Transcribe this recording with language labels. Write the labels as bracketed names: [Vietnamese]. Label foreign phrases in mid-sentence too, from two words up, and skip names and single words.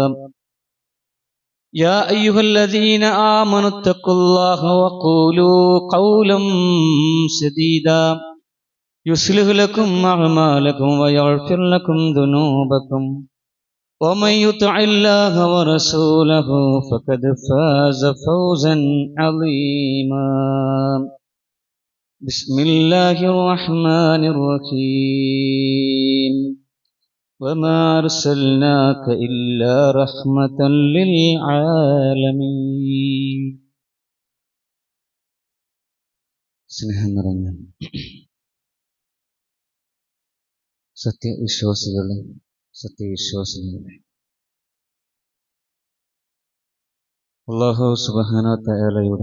[Arabic] يا أيها الذين آمنوا اتقوا الله وقولوا قولا سديدا يصلح لكم أعمالكم ويغفر لكم ذنوبكم، ومن يطع الله ورسوله فقد فاز فوزا عظيما. بسم الله الرحمن الرحيم. وما أرسلناك إلا رحمة للعالمين. [Malayalam] സ്നേഹം നിറഞ്ഞ സത്യവിശ്വാസികളെ, സത്യവിശ്വാസികളെ, [Arabic] الله سبحانه وتعالى